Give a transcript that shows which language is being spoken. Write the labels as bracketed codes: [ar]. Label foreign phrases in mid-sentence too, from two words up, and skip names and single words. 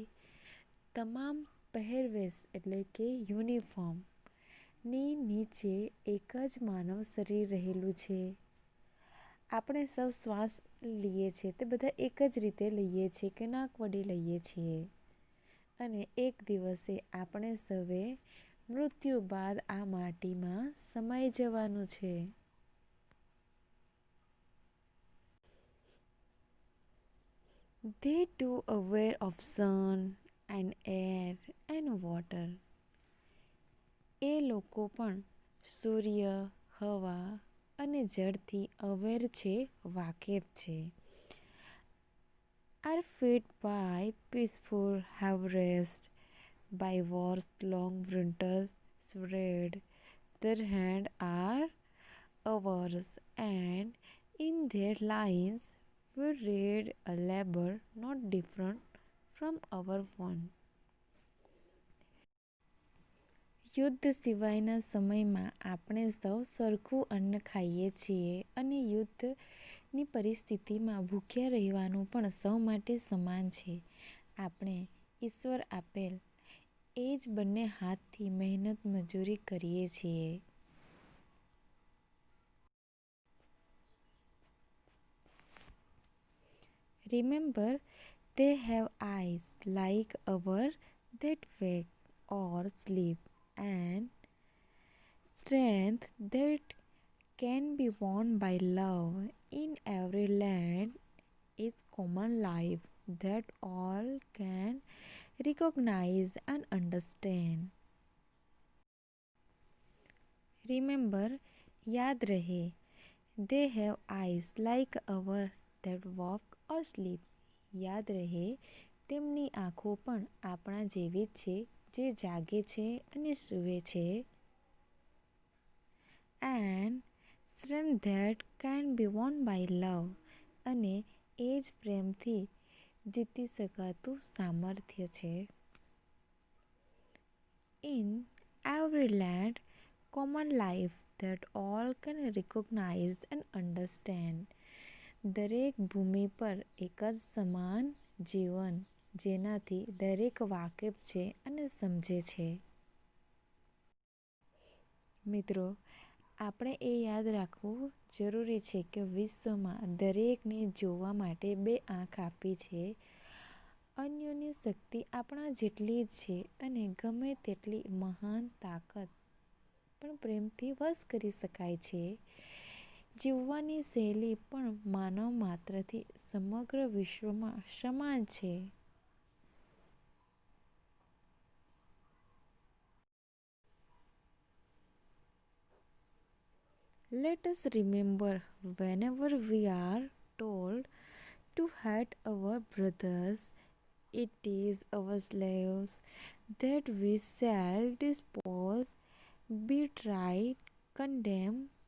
[gu] તમામ પહેરવેશ એટલે કે યુનિફોર્મની નીચે એક જ માનવ શરીર રહેલું છે. આપણે સૌ શ્વાસ લઈએ છીએ તે બધા એક જ રીતે લઈએ છીએ કે નાક વડે લઈએ છીએ અને એક દિવસે આપણે સૌએ મૃત્યુ બાદ આ માટીમાં સમાઈ જવાનું છે. [en] They too aware of sun and air and water. [gu] એ લોકો પણ સૂર્ય, હવા અને જળથી અવેર છે, વાકેફ છે. [en] Are fed by peaceful have rest, by wars long winters spread. Their hand are ours, and in their lines we read a labor not different from our own. [gu] યુદ્ધ સિવાયના સમયમાં આપણે સૌ સરખું અન્ન ખાઈએ છીએ અને યુદ્ધની પરિસ્થિતિમાં ભૂખ્યા રહેવાનું પણ સૌ માટે સમાન છે. આપણે ઈશ્વર આપેલ એ જ બંને હાથથી મહેનત મજૂરી કરીએ છીએ. [en] Remember, they have eyes like ours that wake or sleep, and strength that can be won by love. In every land is common life that all can recognize and understand. Remember, [gu] યાદ રહે, [en] they have eyes like ours that walk or sleep. [gu] યાદ રહે, તેમની આંખો પણ આપણા જેવી જ છે જે જાગે છે અને સૂવે છે. [en] And strength that can be won by love. [gu] અને એ જ પ્રેમથી જીતી શકાતું સામર્થ્ય છે. [en] In every land common life that all can recognize and understand. [gu] દરેક ભૂમિ પર એક જ સમાન જીવન જેનાથી દરેક વાકેફ છે અને સમજે છે. મિત્રો, આપણે એ યાદ રાખવું જરૂરી છે કે વિશ્વમાં દરેકને જોવા માટે બે આંખ આપી છે. અન્યોની શક્તિ આપણા જેટલી જ છે અને ગમે તેટલી મહાન તાકાત પણ પ્રેમથી વશ કરી શકાય છે. જીવવાની શૈલી પણ માનવ માત્રથી સમગ્ર વિશ્વમાં સમાન છે. [en] Let us remember whenever we are told to hate our brothers, it is our slaves that we shall dispose, betray, condemn.